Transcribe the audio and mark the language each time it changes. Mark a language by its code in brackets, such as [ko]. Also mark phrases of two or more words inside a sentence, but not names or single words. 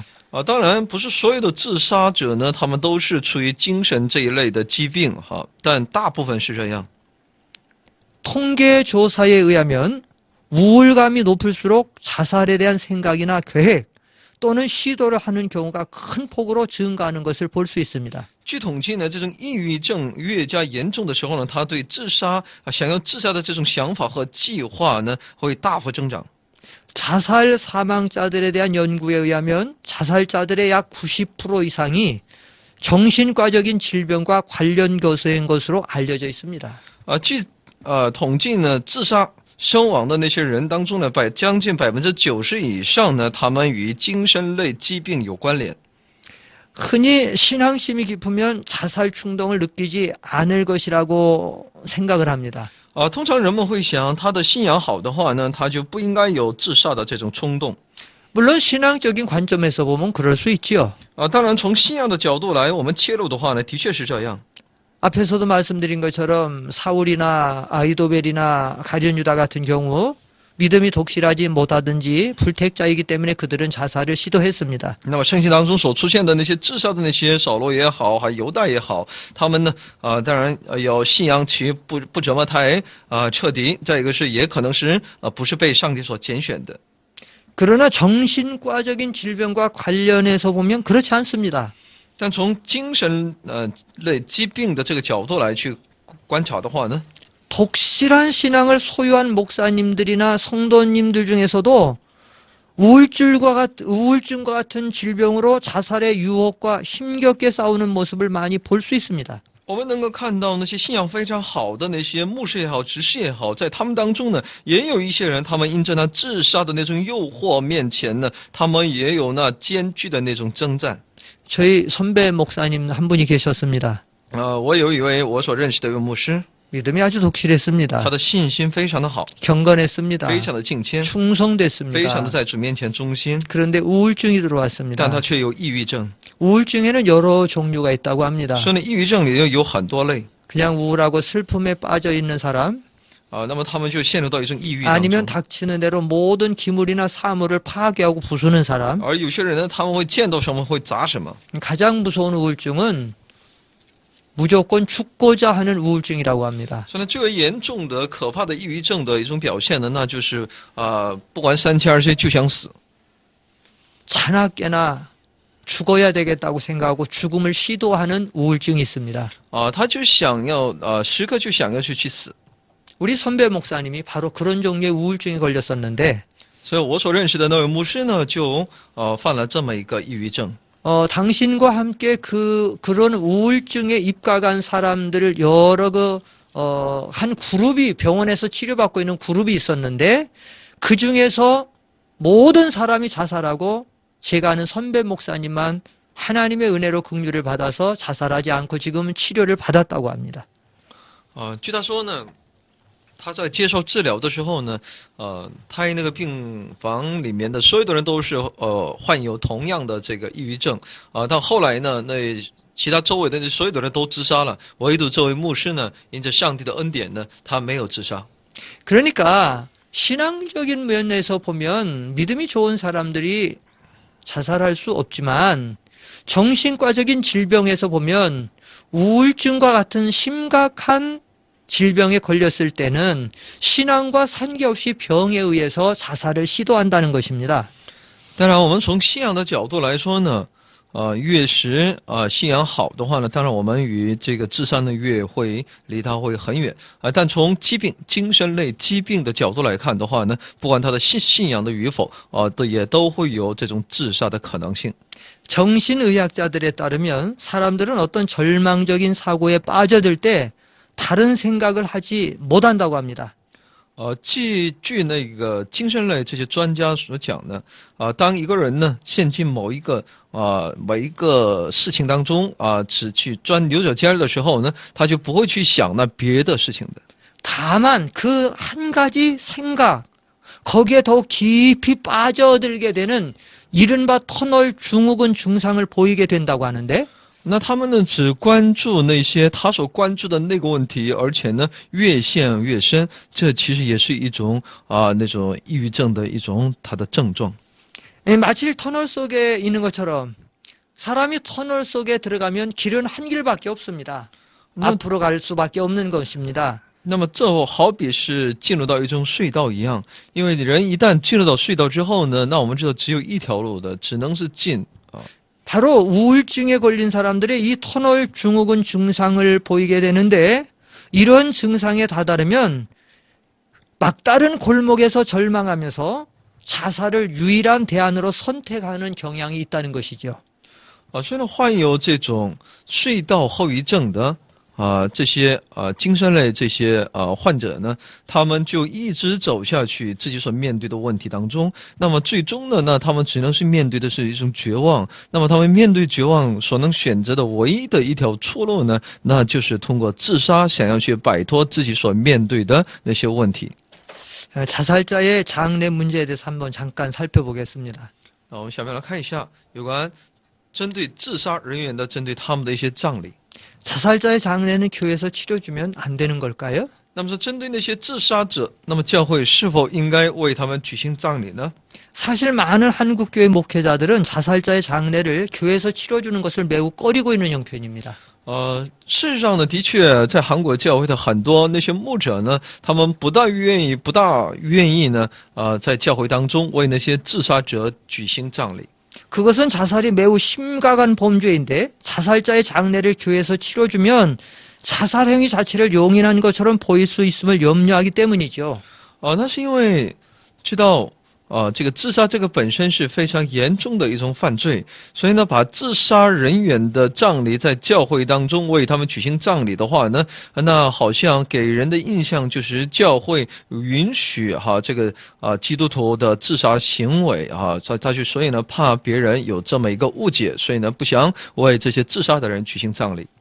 [zh] 当然不是所有的自杀者呢他们都是出于精神这一类的疾病但大部分是这样。 [ko] 통계 조사에 의하면 우울감이 높을수록 자살에 대한 생각이나 계획 또는 시도를 하는 경우가 큰 폭으로 증가하는 것을 볼 수 있습니다. [zh] 据统计呢，这种抑郁症越加严重的时候呢，他对自杀想要自杀的这种想法和计划呢，会大幅增长。 [ko] 자살 사망자들에 대한 연구에 의하면 자살자들의 약 90% 이상이 정신과적인 질병과 관련 교수인 것으로 알려져 있습니다. [zh] 据统计呢，自杀身亡的那些人当中呢，将近90%以上呢，他们与精神类疾病有关联。 [ko] 흔히 신앙심이 깊으면 자살 충동을 느끼지 않을 것이라고 생각을 합니다. [zh] 通常人们会想，他的信仰好的话呢，他就不应该有自杀的这种冲动。 [ko] 물론 신앙적인 관점에서 보면 그럴 수 있지요. [zh] 当然从信仰的角度来，我们切入的话呢，的确是这样。 [ko] 앞에서도 말씀드린 것처럼 사울이나 아이도벨이나 가룟유다 같은 경우 믿음이 독실하지 못하든지 불택자이기 때문에 그들은 자살을 시도했습니다. [zh] 那么圣经当中所出现的那些自杀的那些扫罗也好，还犹大也好，他们呢当然有信仰其不怎么太彻底，再一个是也可能是不是被上帝所拣选的。 [ko] 그러나 정신과적인 질병과 관련해서 보면 그렇지 않습니다. [zh] 但从精神类疾病的这个角度来去观察的话呢， [ko] 독실한 신앙을 소유한 목사님들이나 성도님들 중에서도 우울증과 같은 질병으로 자살의 유혹과 힘겹게 싸우는 모습을 많이 볼 수 있습니다. [zh] 我们能够看到那些信仰非常好的那些牧师也好，执事也好，在他们当中呢，也有一些人，他们因着那自杀的那种诱惑面前呢，他们也有那艰巨的那种征战。 [ko] 저희 선배 목사님 한 분이 계셨습니다. [zh] 我有一位我所认识的一位牧师， [ko] 믿음이 아주 독실했습니다. [zh] 他的信心非常的好， [ko] 경건했습니다. [zh] 非常的敬虔，非常的 [ko] 충성됐습니다. [zh] 在主面前忠心， [ko] 그런데 우울증이 [zh] 但 [ko] 들어왔습니다. [zh] 他却有抑郁症。 [ko] 우울증에는 여러 종류가 있다고 합니다. [zh] 所以呢，抑郁症里有很多类 [ko] 그냥 우울하고 슬픔에 빠져 있는 사람, [zh] 那么他们就陷入到一种抑郁当 [ko] 아니면 [zh] 中。 [ko] 닥치는 대로 모든 기물이나 사물을 파괴하고 부수는 사람. [zh] 而有些人呢，他们会见到什么会砸什么。 [ko] 가장 무서운 우울증은 무조건 죽고자 하는 우울증이라고 합니다. [zh] 所以呢，最为严重的、可怕的抑郁症的一种表现呢，那就是不管三七二十一就想死。 [ko] 자나깨나 죽어야 되겠다고 생각하고 죽음을 시도하는 우울증이 있습니다. [zh] 他就想要时刻就想要去死。 [ko] 우리 선배 목사님이 바로 그런 종류의 우울증에 걸렸었는데 [zh] 所以我所认识的那位牧师呢，就犯了这么一个抑郁症。 [ko] 당신과 함께 그런 우울증에 입각한 사람들을 여러 한 그룹이 병원에서 치료받고 있는 그룹이 있었는데 그 중에서 모든 사람이 자살하고 제가 아는 선배 목사님만 하나님의 은혜로 긍휼을 받아서 자살하지 않고 지금은 치료를 받았다고 합니다. [zh] 据他说呢，他在接受治疗的时候呢，他那个病房里面的所有的人都是患有同样的这个抑郁症到后来呢，那其他周围的所有的人都自杀了，唯独这位牧师呢，因着上帝的恩典呢，他没有自杀。 [ko] 그러니까 신앙적인 면에서 보면 믿음이 좋은 사람들이 자살할 수 없지만 정신과적인 질병에서 보면 우울증과 같은 심각한 질병에 걸렸을 때는 신앙과 상관없이 병에 의해서 자살을 시도한다는 것입니다. [zh] 当然，我们从信仰的角度来说呢，越是信仰好的话呢，当然我们与这个自杀呢越会离他会很远但从精神类疾病的角度来看的话呢，不管他的信仰的与否也都会有这种自杀的可能性。 [ko] 정신의학자들에 따르면 사람들은 어떤 절망적인 사고에 빠져들 때 다른 생각을 하지 못한다고 합니다. [zh] 据那个精神类这些专家所讲呢，当一个人呢陷进某一个事情当中只去牛角尖的时候呢，他就不会去想那别的事情的。 [ko] 다만 그 한 가지 생각, 거기에 더 깊이 빠져들게 되는 이른바 터널 증후군 증상을 보이게 된다고 하는데 [zh] 那他们呢只关注那些他所关注的那个问题，而且呢越陷越深，这其实也是一种那种抑郁症的一种它的症状。 [ko] 마치 터널 속에 있는 것처럼 사람이 터널 속에 들어가면 길은 한 길밖에 없습니다. 앞으로 갈 수밖에 없는 것입니다. [zh] 那么这好比是进入到一种隧道一样，因为人一旦进入到隧道之后呢，那我们知道只有一条路的，只能是进 [ko] 바로 우울증에 걸린 사람들의 이 터널 증후군 증상을 보이게 되는데 이런 증상에 다다르면 막다른 골목에서 절망하면서 자살을 유일한 대안으로 선택하는 경향이 있다는 것이죠. [zh] 所以呢，患有这种隧道后遗症的这些精神类这些患者呢，他们就一直走下去自己所面对的问题当中。那么最终呢，他们只能是面对的是一种绝望。那么他们面对绝望所能选择的唯一的一条出路呢，那就是通过自杀，想要去摆脱自己所面对的那些问题。 [ko] 자살자의 장례 문제에 대해서 한번 잠깐 살펴보겠습니다. [zh] 我们下面来看一下有关针对自杀人员的针对他们的一些葬礼。 [ko] 자살자의 장례는 교회에서 치러주면 안 되는 걸까요? [zh] 那么说，针对那些自杀者，那么教会是否应该为他们举行葬礼呢？ [ko] 사실 많은 한국교회 목회자들은 자살자의 장례를 교회에서 치러주는 것을 매우 꺼리고 있는 형편입니다. [zh] 事实上呢，的确，在韩国教会的很多那些牧者呢，他们不大愿意呢，在教会当中为那些自杀者举行葬礼。 [ko] 그것은 자살이 매우 심각한 범죄인데 자살자의 장례를 교회에서 치러주면 자살 행위 자체를 용인한 것처럼 보일 수 있음을 염려하기 때문이죠. [zh] 那是因为知道这个自杀这个本身是非常严重的一种犯罪，所以呢，把自杀人员的葬礼在教会当中为他们举行葬礼的话呢，那好像给人的印象就是教会允许这个基督徒的自杀行为所以呢，怕别人有这么一个误解，所以呢，不想为这些自杀的人举行葬礼。